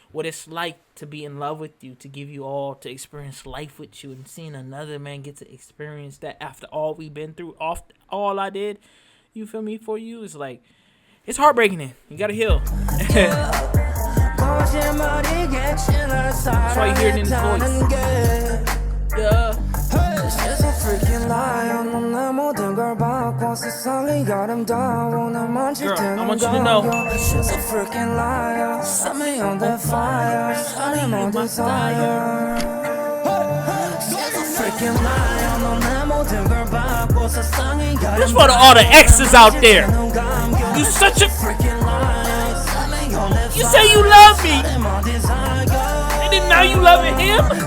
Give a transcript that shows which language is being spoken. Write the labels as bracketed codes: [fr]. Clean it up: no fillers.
[en] what it's like to be in love with you, to give you all, to experience life with you, and seeing another man get to experience that after all we've been through, all I did, you feel me, for you, is like, it's heartbreaking. You gotta heal. That's why you hear it in his voice. Yeah. She's a freaking liar. [ko] 넌내 모든 걸 바꿔 세상이 아름다워 날 만질 [en] Girl, I [ko] 때는 [en] want you to know. She's a freaking liar. Set me on the fire. Shining on desire. She's a freaking liar. [ko] 넌내 모든 걸 바꿔 세상이 아름다워. [en] This for all the exes out there. You such a freaking liar. You say you love me, and then now you loving him.